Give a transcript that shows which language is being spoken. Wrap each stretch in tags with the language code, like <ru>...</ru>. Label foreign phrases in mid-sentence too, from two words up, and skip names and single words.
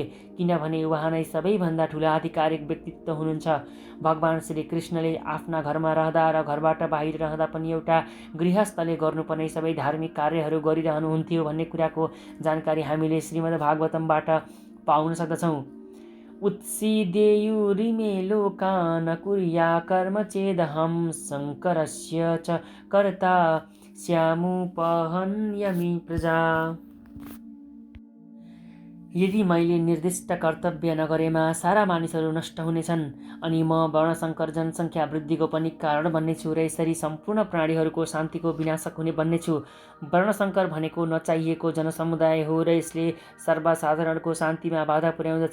<ne>किनभने उहाँ नै सबैभन्दा ठुला आधिकारिक व्यक्तित्व हुनुहुन्छ। भगवान श्रीकृष्णले आफ्ना घरमा रहँदा र घरबाट बाहिर रहँदा पनि एउटा गृहस्थले गर्नुपर्ने सबै धार्मिक कार्यहरू गरिरहनुहुन्थ्यो भन्ने कुराको जानकारी हामीले श्रीमद् भागवतमबाट पाउन सक्दछौँ।</ne> <sa>उत्सीदेयुरिमे लोका न कुर्या कर्म चेदहं शङ्करस्य च कर्ता स्यामुपहन्यमि प्रजा।</sa> <ne>यदि मैले निर्दिष्ट कर्तव्य नगरेमा सारा मानिसहरू नष्ट हुनेछन् अनि म वर्णशङ्कर जनसङ्ख्या वृद्धिको पनि कारण बन्नेछु र यसरी सम्पूर्ण प्राणीहरूको शान्तिको विनाशक हुने बन्नेछु। वर्णशङ्कर भनेको नचाहिएको जनसमुदाय हो र यसले सर्वसाधारणको शान्तिमा बाधा पुर्याउँदछ।</ne>